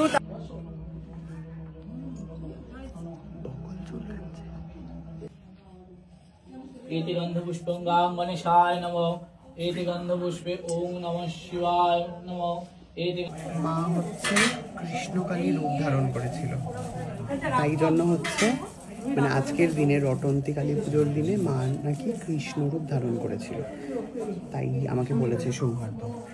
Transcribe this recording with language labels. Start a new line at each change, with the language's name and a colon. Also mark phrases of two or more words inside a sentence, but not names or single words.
Sanskrit: एति गंधपुष्पं गां गणेशाय नमः। एति गंधपुष्पे ओम नमः शिवाय नमः। एति
Bangla: মা হচ্ছে কৃষ্ণকালী রূপ ধারণ করেছিল, তাই জন্য হচ্ছে মানে আজকের দিনে রটন্তী কালী পুজোর দিনে মা নাকি কৃষ্ণ রূপ ধারণ করেছিল, তাই আমাকে বলেছে সৌহার্দ্য।